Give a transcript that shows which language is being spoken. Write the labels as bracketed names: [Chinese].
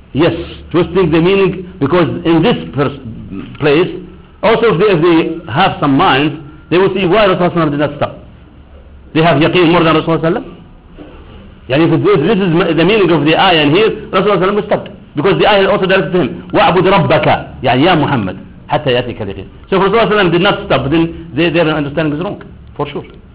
[English] Yes, twisting the meaning, because in this place, also, if they have some mind, they will see why Rasulullah did not stop. They have yaqeen more than Rasulullah. Yani if this is the meaning of the ayah in here, Rasulullah stopped. Because the ayah also directed to him, [Arabic] وَعْبُدْ رَبَّكَ يعني يَا مُحَمَّدْ حَتَّى يَأْتِكَ الْيَقِينَ. [English] So if Rasulullah did not stop, then their understanding is wrong, for sure.